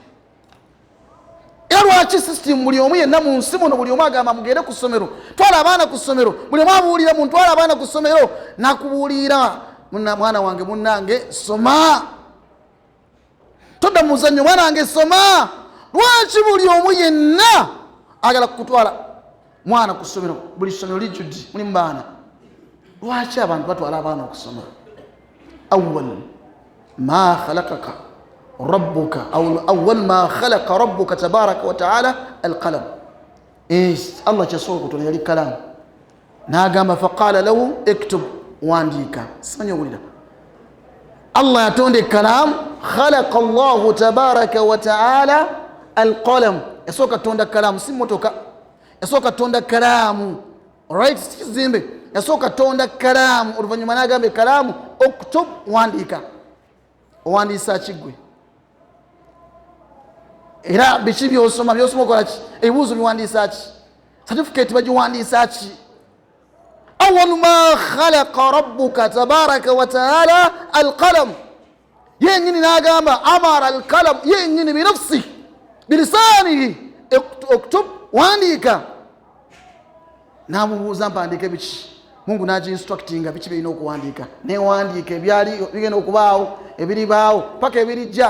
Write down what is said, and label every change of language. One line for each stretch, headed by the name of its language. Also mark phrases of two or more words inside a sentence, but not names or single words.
Ganda: Era lwaki system buli omu yenna mu nsi muno, buli omu agamba mugende ku ssomero, twala abaana ku ssomero, buli omu abuulira muntu twala abaana ku ssomero, nakubuulira mwana wange munnange soma, todda mu muzannyo mwana wange soma. Lwaki buli omu yenna agala kutwala mwana ku ssomero, buli ssomero lijjudde mulimu baana? Lwaki abantu batwala abaana okusoma?
Arabic: أول ما خلقك ربك أول ما خلق ربك تبارك وتعالى القلم.
Ganda: Allah kyasooka kutonda yali kalamu, n'agamba
Arabic: فقال له اكتب,
Ganda: wandiika. Simanyi owulira? Allah yatonda ekalamu,
Arabic: خلق الله تبارك وتعالى القلم.
Ganda: Yasooka tonda kalamu, si motoka, yasooka tonda kalamu. Alright, sikizimbe, yasooka tonda kalamu. Oluvannyuma n'agamba ekalamu uktub, wandiika. Owandiisa ki gwe? era biki byosoma okola ki ebibuuzo biwandiisa ki certificate bagiwandiisa ki
Arabic: أول ما خلق ربك تبارك وتعالى القلم
Ganda: yenyini n'agamba
Arabic: أمر القلم
Ganda: yenyini
Arabic: بنفسه بلسانه اكتب
Ganda: wandiika namubuuza mpandiike biki Mungu nagiinstructinga biki birina okuwandiika newandiika ebyali bigenda okubaawo ebiribaawo paka ebirijja